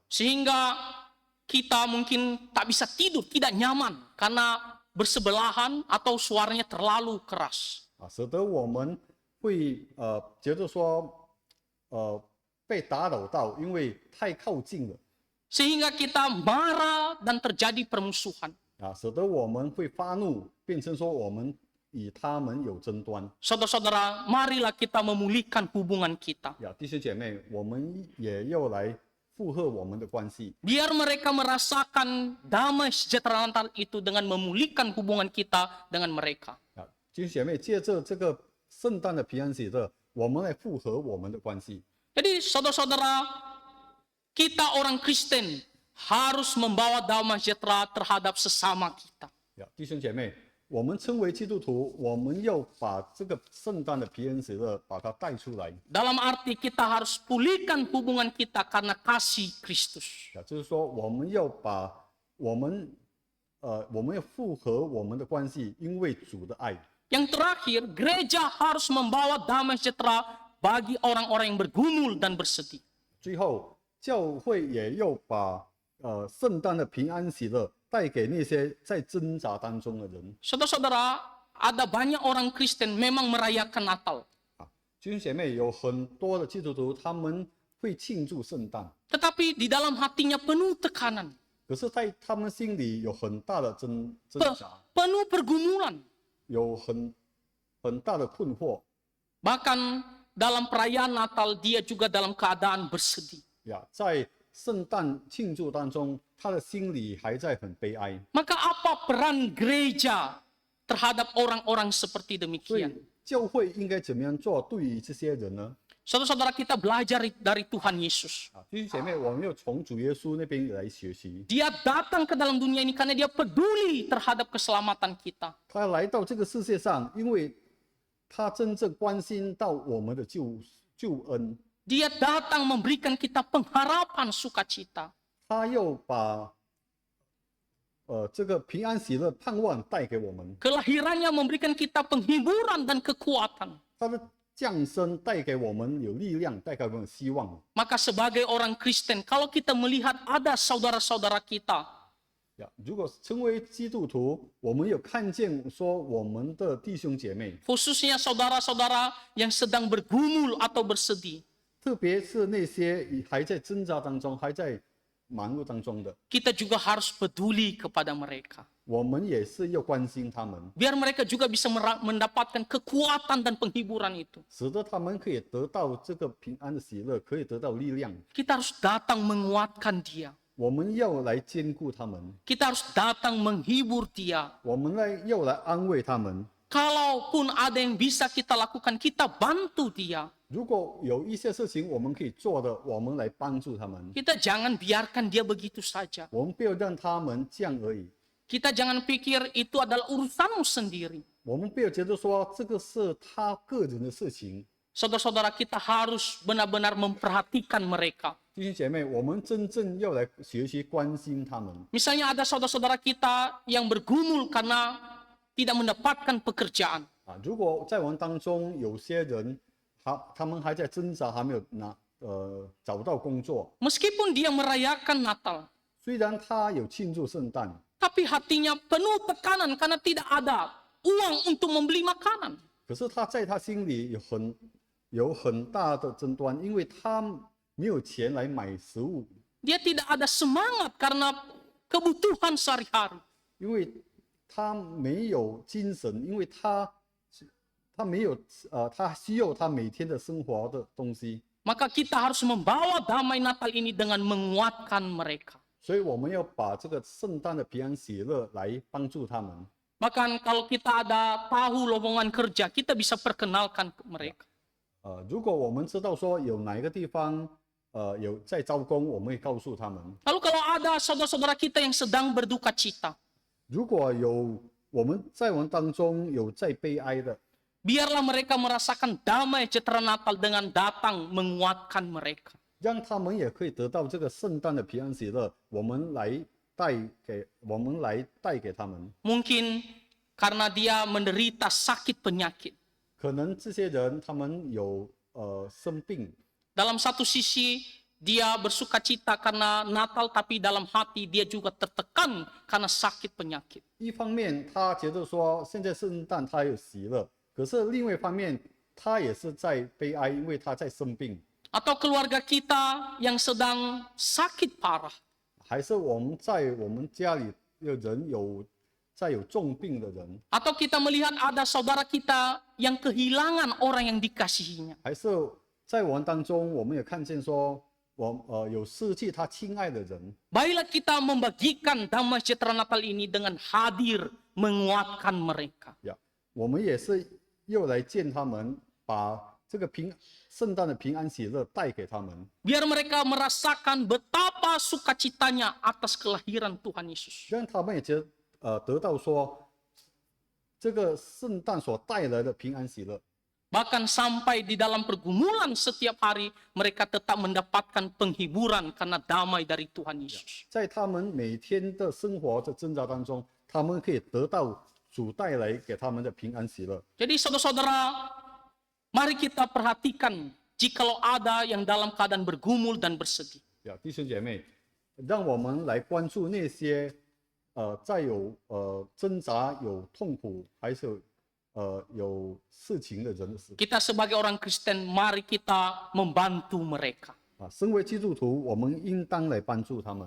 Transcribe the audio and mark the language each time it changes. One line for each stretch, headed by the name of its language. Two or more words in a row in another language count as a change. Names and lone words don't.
Indonesian: Sehingga kita mungkin tak bisa tidur, tidak nyaman karena bersebelahan atau suaranya terlalu keras.
Chinese: 使得我们会觉得说被打扰到，因为太靠近了。
Indonesian: Sehingga kita marah dan terjadi permusuhan.
Chinese: 使得我们会发怒，变成说我们与他们有争端。
Indonesian: Saudara-saudara, marilah kita memulihkan hubungan kita.
Chinese: 弟兄姐妹，我们也要来附和我们的关系。
Indonesian: Biar mereka merasakan damai sejahtera Natal itu dengan memulihkan hubungan kita dengan mereka.
Chinese: 弟兄姐妹，借着这个圣诞的平安喜乐，我们来复合我们的关系。
Indonesian: Jadi saudara-saudara, kita orang Kristen harus membawa damai sejahtera terhadap sesama kita.
Chinese: 弟兄姐妹，我们称为基督徒，我们要把这个圣诞的平安喜乐把它带出来。
Indonesian: Dalam arti kita harus pulihkan hubungan kita karena kasih Kristus.
Chinese: 就是说，我们要把我们要复合我们的关系，因为主的爱。
Indonesian: Yang terakhir, gereja harus membawa damai sejahtera bagi orang-orang yang bergumul dan bersedih.
Chinese: 最后，教会也要把圣诞的平安喜乐带给那些在挣扎当中的人。
Indonesian: Saudara-saudara, ada banyak orang Kristen memang merayakan Natal.
Chinese: 弟兄姐妹，有很多的基督徒他们会庆祝圣诞，
Indonesian: Tetapi di dalam hatinya penuh tekanan,
Chinese: 可是在他们心里有很大的挣扎，
Indonesian: penuh pergumulan.
Chinese: 有很大的困惑。
Indonesian: Bahkan dalam perayaan Natal dia juga dalam keadaan bersedih.
Chinese: 在圣诞庆祝当中，他的心里还在很悲哀。
Indonesian: Maka apa peran gereja terhadap orang-orang seperti
Chinese: 所以
Indonesian: demikian?
Chinese: 教会应该怎么样做对于这些人呢？
Indonesian: Saudara-saudara, kita belajar dari Tuhan Yesus.
Chinese: 弟兄姐妹，我们要从主耶稣那边来学习。
Indonesian: Dia datang ke dalam dunia ini karena dia peduli terhadap keselamatan kita.
Chinese: 他来到这个世界上，因为他真正关心到我们的救恩。
Indonesian: Dia datang memberikan kita pengharapan sukacita.
Chinese: 他又把这个平安喜乐盼望带给我们，
Indonesian: Kelahirannya memberikan kita penghiburan dan kekuatan.
Chinese: 他的降生带给我们有力量，带给我们希望。
Indonesian: Maka sebagai orang Kristen, kalau kita melihat ada saudara-saudara kita
Chinese: 如果成为基督徒，我们有看见说我们的弟兄姐妹，
Indonesian: khususnya saudara-saudara yang sedang bergumul atau bersedih,
Chinese: 特别是那些还在挣扎当中、还在忙碌当中的，
Indonesian: kita juga harus peduli kepada mereka.
Chinese: 我们也是要关心他们，
Indonesian: Biar mereka juga bisa mendapatkan kekuatan dan penghiburan itu.
Chinese: 使得他们可以得到这个平安的喜乐，可以得到力量。
Indonesian: Kita harus datang menguatkan dia.
Chinese: 我们要来兼顾他们，
Indonesian: Kita harus datang menghibur dia.
Chinese: 我们要来安慰他们。
Indonesian: Kalaupun ada yang bisa kita lakukan, kita bantu dia.
Chinese: 如果有一些事情我们可以做的，我们来帮助他们。
Indonesian: Kita jangan biarkan dia begitu saja.
Chinese: 我们不要让他们这样而已。
Indonesian: Kita jangan pikir itu adalah urusanmu sendiri.
Chinese: 我们不要觉得说这个是他个人的事情。
Indonesian: Saudara-saudara, kita harus benar-benar memperhatikan mereka.
Chinese: 弟兄姐妹，我们真正要来学习关心他们。
Indonesian: Misalnya ada saudara-saudara kita yang bergumul karena tidak mendapatkan pekerjaan.
Chinese: 如果在我们当中有些人，他们还在挣扎，还没有找到工作，
Indonesian: Meskipun dia merayakan Natal,
Chinese: 虽然他有庆祝圣诞，
Indonesian: tapi hatinya penuh tekanan karena tidak ada uang untuk membeli makanan.
Chinese: 可是他在他心里有很大的争端，因为他没有钱来买食物，
Indonesian: Dia tidak ada semangat karena kebutuhan sehari-hari.
Chinese: 因为他没有精神，因为他没有他需要他每天的生活的东西，
Indonesian: Maka kita harus membawa damai Natal ini dengan menguatkan mereka.
Chinese: 所以我们要把这个圣诞的平安喜乐来帮助他们。
Indonesian: Bahkan kalau kita ada tahu lowongan kerja, kita bisa perkenalkan ke mereka.
Chinese: 如果我们知道说有哪一个地方有在招工，我们会告诉他们。
Indonesian: Lalu kalau ada saudara-saudara kita yang sedang berduka cita,
Chinese: 如果有我们当中有在悲哀的，
Indonesian: biarlah mereka merasakan damai sejahtera Natal dengan datang menguatkan mereka.
Chinese: 让他们也可以得到这个圣诞的平安喜乐，我们来带给他们。
Indonesian: Mungkin karena dia menderita sakit penyakit.
Chinese: 可能这些人他们有生病，
Indonesian: Dalam satu sisi dia bersuka cita karena Natal, tapi dalam hati dia juga tertekan karena sakit penyakit.
Chinese: 一方面他觉得说现在圣诞他有喜乐，可是另外一方面他也是在悲哀，因为他在生病。
Indonesian: Atau keluarga kita yang sedang sakit parah.
Chinese: 还是我们在我们家里的人有重病的人，
Indonesian: Atau kita melihat ada saudara kita yang kehilangan orang yang dikasihinya.
Chinese: 还是在我们当中，我们也看见说，有失去他亲爱的人。
Indonesian: Baiklah kita membagikan damai sejahtera Natal ini dengan hadir menguatkan mereka.
Chinese: 我们也是又来见他们，把这个圣诞的平安喜乐带给他们，
Indonesian: Biar mereka merasakan betapa sukacitanya atas kelahiran Tuhan Yesus.
Chinese: 让他们也得到说这个圣诞所带来的平安喜乐。
Indonesian: Bahkan sampai di dalam pergumulan setiap hari, mereka tetap mendapatkan penghiburan karena damai dari Tuhan Yesus.
Chinese: 在他们每天的生活的挣扎当中，他们可以得到主带来给他们的平安喜乐。
Indonesian: Jadi saudara-saudara, mari kita perhatikan jikalau ada yang dalam keadaan bergumul dan bersedih.
Chinese: 弟兄姐妹，让我们来关注那些在有挣扎、有痛苦，还是有事情的人的时候。
Indonesian: Kita sebagai orang Kristen, mari kita membantu mereka.
Chinese: 身为基督徒，我们应当来帮助他们，